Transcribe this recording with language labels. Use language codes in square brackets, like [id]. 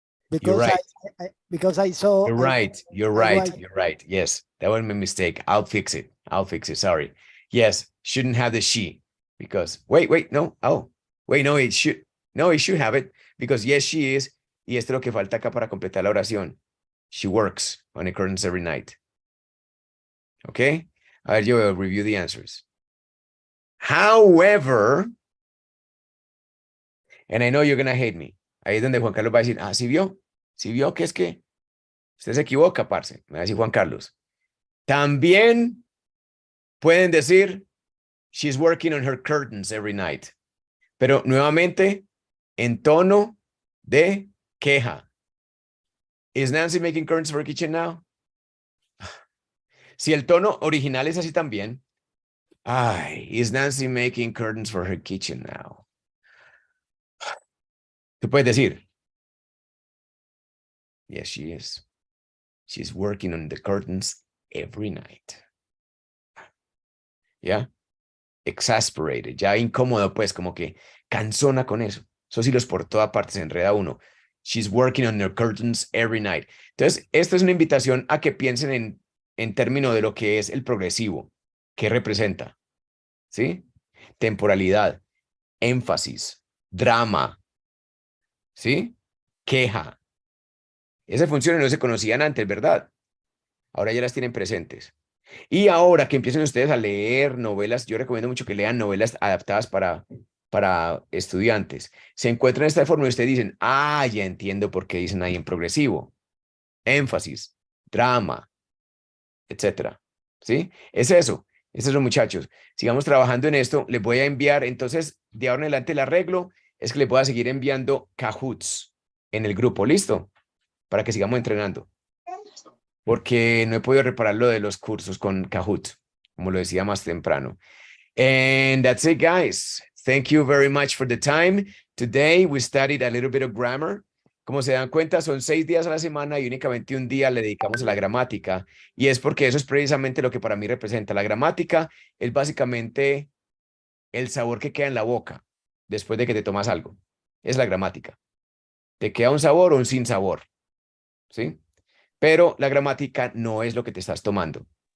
[en] You're Because right. because I saw. You're right. You're I right. write- You're right. Yes, that was my mistake. I'll fix it. I'll fix it. Sorry. Yes, shouldn't have the she because wait, no. Oh, wait, no, it should have it because yes, she is. [es] Y esto es lo que falta acá para completar la oración. [en] She works on the curtains every night. Okay. [es] A ver, yo [en] will review the answers. However, and I know you're gonna hate me. [es] Ahí es donde Juan Carlos va a decir, ah, ¿sí vio? ¿Sí vio que es que usted se equivoca, parce? Me va a decir Juan Carlos. También pueden decir, [en] she's working on her curtains every night. [es] Pero nuevamente, en tono de queja. [en] Is Nancy making curtains for her kitchen now? [es] Si el tono original es así también. [en] Ay, is Nancy making curtains for her kitchen now? [es] Tú puedes decir, [en] yes, she is. She's working on the curtains every night. [es] ¿Ya? Exasperated, ya incómodo, pues, como que cansona con eso. Esos hilos por toda parte se enreda uno. [en] She's working on her curtains every night. [es] Entonces, esta es una invitación a que piensen en términos de lo que es el progresivo. ¿Qué representa? ¿Sí? Temporalidad, énfasis, drama, ¿sí? Queja. Esas funciones no se conocían antes, ¿verdad? Ahora ya las tienen presentes. Y ahora que empiecen ustedes a leer novelas, yo recomiendo mucho que lean novelas adaptadas para para estudiantes. Se encuentran de esta forma y ustedes dicen, ah, ya entiendo por qué dicen ahí en progresivo. Énfasis, drama, etcétera. ¿Sí? Es eso. Es eso, muchachos. Sigamos trabajando en esto. Les voy a enviar, entonces, de ahora en adelante el arreglo es que les voy a seguir enviando Kahoots en el grupo. ¿Listo? Para que sigamos entrenando. Porque no he podido reparar lo de los cursos con Kahoot, como lo decía más temprano. [en] And that's it, guys. Thank you very much for the time. Today we studied a little bit of grammar. [es] Como se dan cuenta, son 6 días a la semana y únicamente un día le dedicamos a la gramática. Y es porque eso es precisamente lo que para mí representa. La gramática es básicamente el sabor que queda en la boca después de que te tomas algo. Es la gramática. Te queda un sabor o un sin sabor. ¿Sí? Pero la gramática no es lo que te estás tomando.